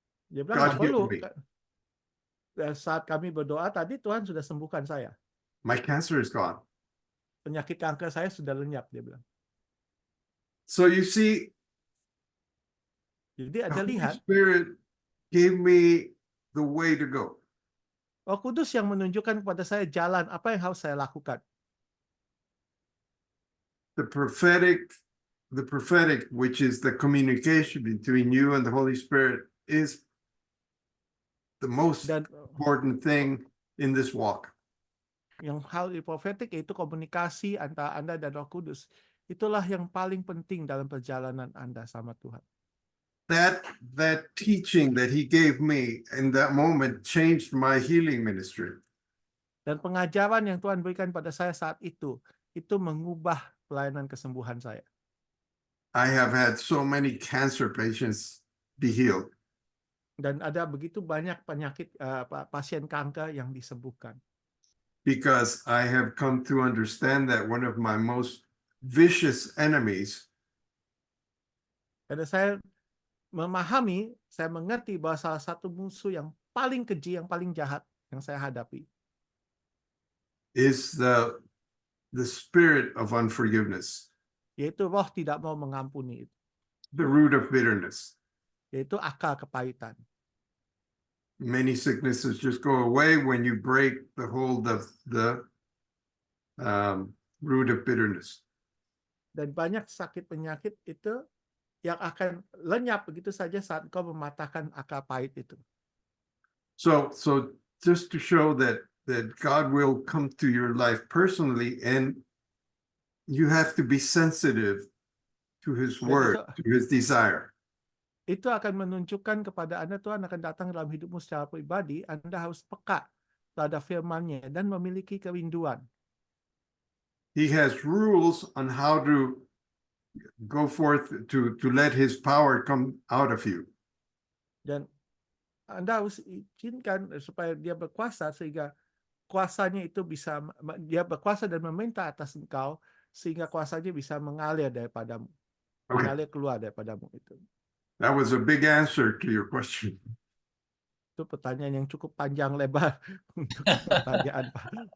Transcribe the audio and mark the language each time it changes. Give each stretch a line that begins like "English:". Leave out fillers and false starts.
Indonesian: dia bilang,
English: God healed me.
Indonesian: Dan saat kami berdoa tadi, Tuhan sudah sembuhkan saya.
English: My cancer is gone.
Indonesian: Penyakit kanker saya sudah lenyap, dia bilang.
English: So you see,
Indonesian: jadi ada
English: the Holy
Indonesian: lihat,
English: Spirit gave me the way to go.
Indonesian: Roh Kudus yang menunjukkan kepada saya jalan apa yang harus saya lakukan.
English: The prophetic, which is the communication between you and the Holy Spirit, is the most important thing in this walk.
Indonesian: Yang hal profetik yaitu komunikasi antara Anda dan Roh Kudus. Itulah yang paling penting dalam perjalanan Anda sama Tuhan.
English: That teaching that he gave me in that moment changed my healing ministry.
Indonesian: Dan pengajaran yang Tuhan berikan pada saya saat itu mengubah pelayanan kesembuhan saya.
English: I have had so many cancer patients be healed.
Indonesian: Dan ada begitu banyak penyakit pasien kanker yang disembuhkan.
English: Because I have come to understand that one of my most vicious enemies.
Indonesian: Karena saya memahami, saya mengerti bahwa salah satu musuh yang paling keji, yang paling jahat yang saya hadapi
English: is the the spirit of unforgiveness,
Indonesian: yaitu roh tidak mau mengampuni,
English: the root of bitterness.
Indonesian: yaitu akal kepahitan.
English: Many sicknesses just go away when you break the hold of the root of bitterness.
Indonesian: Dan banyak sakit penyakit itu yang akan lenyap begitu saja saat kau mematahkan akal pahit itu.
English: So just to show that God will come to your life personally, and you have to be sensitive to His word, to His desire.
Indonesian: Itu akan menunjukkan kepada Anda Tuhan akan datang dalam hidupmu secara pribadi. Anda harus peka terhadap firman-Nya dan memiliki kerinduan.
English: He has rules on how to go forth to let His power come out of you.
Indonesian: Dan Anda harus izinkan supaya Dia berkuasa sehingga kuasanya itu bisa, Dia berkuasa dan memerintah atas engkau sehingga kuasanya bisa mengalir daripadamu, mengalir keluar daripadamu itu.
English: That was a big answer to your question.
Indonesian: Itu pertanyaan yang cukup panjang lebar untuk pertanyaan Pak.